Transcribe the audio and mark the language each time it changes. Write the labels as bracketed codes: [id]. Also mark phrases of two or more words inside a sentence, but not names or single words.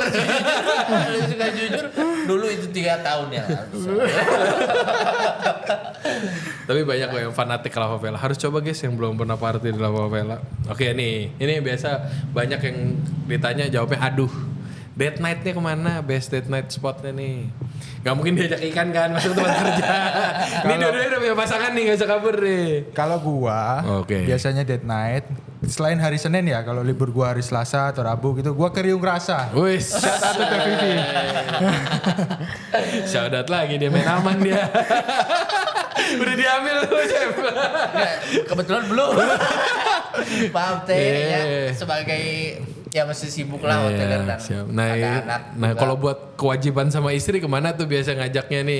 [id] Lu suka jujur, dulu itu 3 tahun ya. Tapi banyak kok yang fanatik Lava Vela. Harus coba guys yang belum pernah party di Lava Vela. Oke nih, ini biasa banyak yang ditanya jawabnya aduh. [en] Date night- [id] nya kemana? [en] Best date night [id] spotnya nih. Gak mungkin diajak ikan kan masuk tempat kerja. Ini dua-duanya udah punya pasangan nih, gak usah kabur deh. Kalau gua biasanya [en] date night [id] selain hari Senin ya, kalau libur gua hari Selasa atau Rabu gitu, gua ke Riung Rasa. Wih, [en] shout out to PVV. Shout out [id] lagi dia main aman dia. Udah diambil tuh chef. Nggak, kebetulan belum. Maaf teh ya sebagai ya masih sibuk lah hoteler dan siap. ada anak. Nah juga. kalau buat kewajiban sama istri kemana tuh biasa ngajaknya nih?